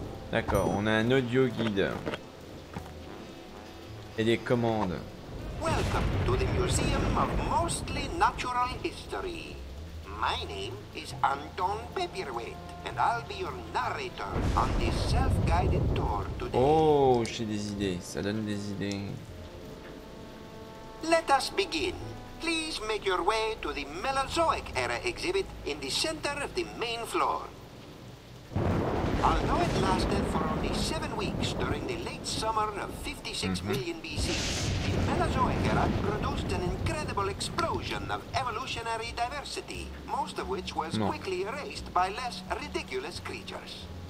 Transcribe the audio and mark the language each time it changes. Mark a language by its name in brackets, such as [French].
[French] D'accord, on a un audio guide. Et des commandes. [English] Welcome to the Museum of Mostly Natural History. My name is Anton Paperweight, and I'll be your narrator on this self-guided tour today. [French] Oh, j'ai des idées, ça donne des idées. [English] Let us begin. Please make your way to the Mesozoic era exhibit in the center of the main floor. Although it lasted for only 7 weeks during the late summer of 56 million BC, the Mesozoic era produced an incredible explosion of evolutionary diversity, most of which was quickly erased by less ridiculous creatures.